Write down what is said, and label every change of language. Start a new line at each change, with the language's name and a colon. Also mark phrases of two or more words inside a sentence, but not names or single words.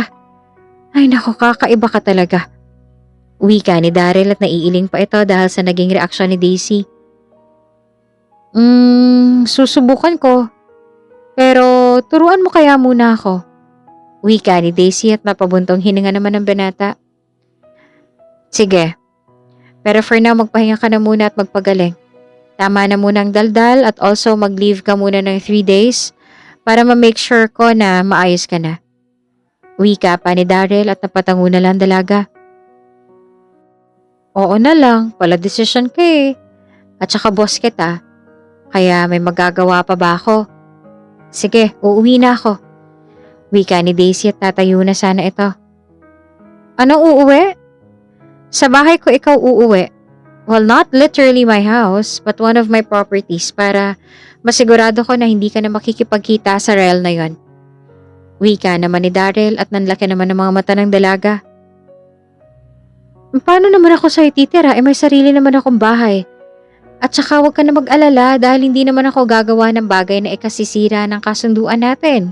Filipino: Ay naku, kakaiba ka talaga. Wika ni Daryl at naiiling pa ito dahil sa naging reaksyon ni Daisy. Susubukan ko. Pero turuan mo kaya muna ako. Wika ni Daisy at napabuntong hininga naman ng binata. Sige. Pero
English: for now
Filipino: magpahinga ka na muna at magpagaling. Tama na muna ang daldal at also mag-leave ka muna ng 3 days para ma-make sure ko na maayos ka na. Wika pa ni Daryl at napatango na lang dalaga. Oo na lang, pala desisyon ka At saka boss kita. Kaya may magagawa pa ba ako? Sige, uuwi na ako. Wika ni Daisy at tatayo na sana ito. Anong uuwi? Sa bahay ko ikaw uuwi.
English: Well, not literally my house, but one of my properties
Filipino: para masigurado ko na hindi ka na makikipagkita sa rail na yon. Wika naman ni Daryl at nanlaki naman ng mga mata ng dalaga. Paano naman ako sa'yo titira? May sarili naman akong bahay. At saka huwag ka na mag-alala dahil hindi naman ako gagawa ng bagay na ikasisira ng kasunduan natin.